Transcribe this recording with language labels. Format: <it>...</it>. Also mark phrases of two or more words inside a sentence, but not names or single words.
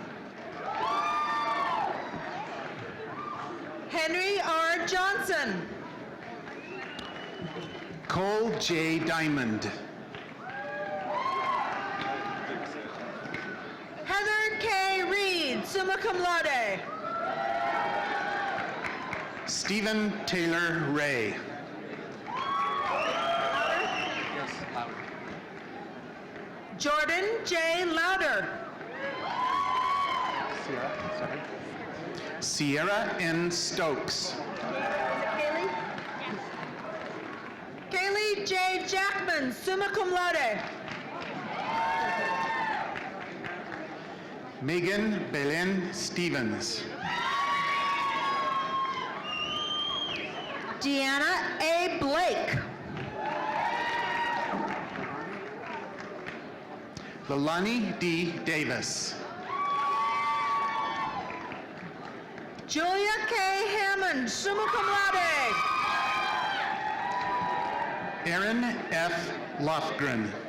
<en>Henry R. Johnson. Cole J. Diamond. Heather K. Reed,</en> <la>summa cum laude.</la> <en>Stephen Taylor Ray. Jordan J. Louder. Sierra N. Stokes. Kaylee J. Jackman,</en> <la>summa cum laude.</la> <en>Megan Belen Stevens. Deanna A. Blake. Lilani D. Davis. Julia K. Hammond,</en> <la>summa cum laude.</la> <en>Aaron F. Lofgren.</en>